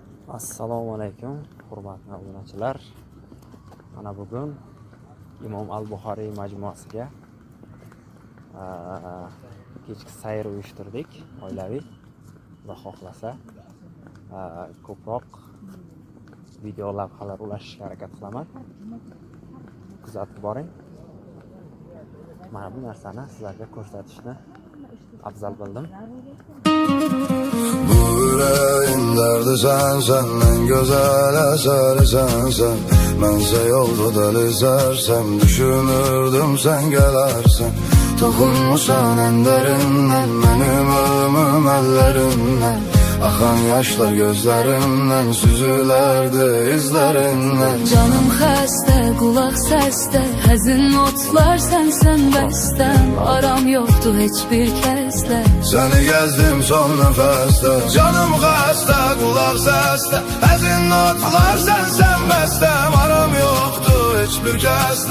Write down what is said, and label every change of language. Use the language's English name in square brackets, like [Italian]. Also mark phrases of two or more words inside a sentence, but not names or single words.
[Uzbek] Assalomu alaykum, hurmatli obunachilar. Mana bugun Imom al-Buxoriy majmuasiga kechki sayr uyushtirdik, oilaviy. Va xohlasa ko'proq video lavhalar ulashishga harakat qilaman. Kuzatib boring. Mana bu narsani sizlarga ko'rsatishni afzal bildim. [Turkish] Bu yüreğin derdi sensen, en güzel eseri sensen. Bense yolda deli sersem, düşünürdüm sen gelersen. Dokunmuşsan en derinden, benim ölümüm ellerinden. Akan yaşlar gözlerimden, süzülerdi izlerinden. [Azerbaijani] Canım xəstə, qulaq səsdə, həzin notlar sənsən bəstəm. Aram yoxdur heç bir kəslə. [Turkish] Seni gezdim son nefeste. [Azerbaijani] Canım xəstə, qulaq səsdə, həzin notlar sənsən bəstəm. Aram yoxdur heç bir kəslə.